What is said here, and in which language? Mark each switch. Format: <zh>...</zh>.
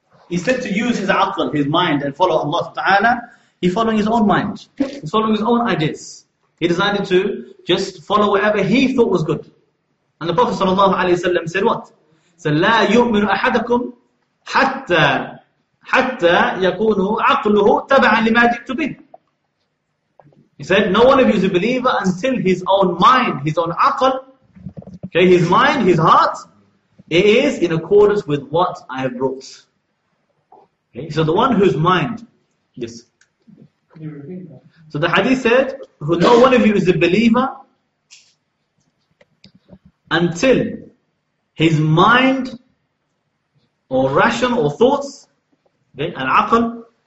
<en>Instead to use his aql, his mind, and follow Allah Ta'ala, he's following his own mind. He's following his own ideas. He decided to just follow whatever he thought was good. And the Prophet Sallallahu Alaihi Wasallam said what? He said,</en> <ar>لَا يُؤْمِنُ أَحَدَكُمْ حَتَّى يَكُونُ عَقْلُهُ تَبَعًا لِمَا جِئْتُ بِهِ.</ar> <en>He said, no one of you is a believer until his own mind, his own aql, okay, his mind, his heart, is in accordance with what I have brought. Okay, so the one whose mind, yes. So the hadith said, no one of you is a believer until his mind or ration or thoughts, okay, and aql,</en>